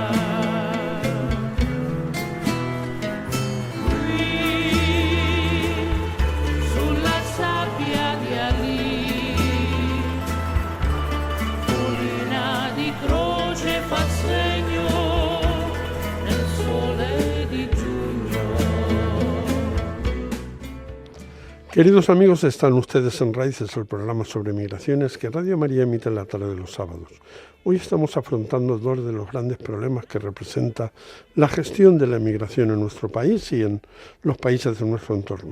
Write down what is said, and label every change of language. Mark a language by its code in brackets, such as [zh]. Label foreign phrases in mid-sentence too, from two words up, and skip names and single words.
[it] Qui sulla sabbia di Ali, collina di croce fa segno nel sole di giugno. [es] Queridos amigos, están ustedes en Raíces, el programa sobre migraciones que Radio María emite en la tarde de los sábados. Hoy estamos afrontando dos de los grandes problemas que representa la gestión de la migración en nuestro país y en los países de nuestro entorno.